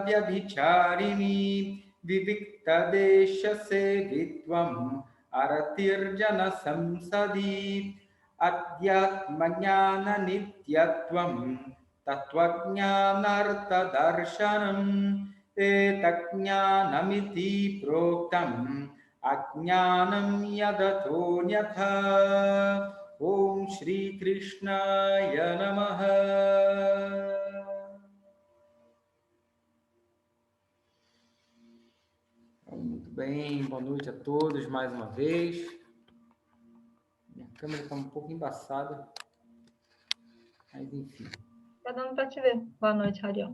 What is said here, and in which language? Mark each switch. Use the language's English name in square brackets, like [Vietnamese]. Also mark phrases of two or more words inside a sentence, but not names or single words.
[Sanskrit] Vyabhicharini Vivikta Desha Sevitvam Aratirjana Samsadi Adhyatmajnana Nityatvam Tatvajnanartha Darshanam Etajnanamiti Proktam Ajnanam Yadato Nyatha. Om Shri Krishnaya Namaha. [Portuguese] Muito bem, boa noite a todos mais uma vez. Minha câmera está um pouco embaçada, mas enfim. Tá dando para te ver. Boa noite, Ariel.